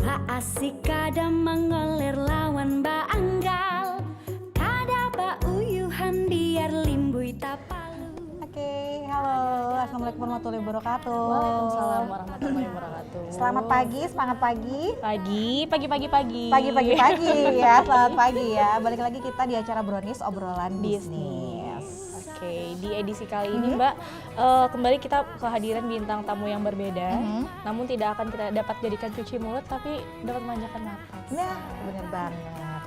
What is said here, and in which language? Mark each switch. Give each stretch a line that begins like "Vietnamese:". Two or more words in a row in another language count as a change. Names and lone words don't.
Banjar: Asik kada mengoler lawan baanggal, kada bauyuhan biar limbui tapalu.
Indonesian: Oke, halo,
Arabic: السلام عليكم ورحمة الله وبركاته. وعليكم السلام ورحمة الله وبركاته.
Indonesian: Selamat pagi, semangat pagi. Pagi. Pagi ya, selamat pagi ya. Balik lagi kita di acara Brownies obrolan bisnis. Oke, di edisi kali ini Mbak, kembali kita kehadiran bintang tamu yang berbeda. Namun tidak akan kita dapat jadikan cuci mulut, tapi dapat memanjakan nafas. Nah, bener banget.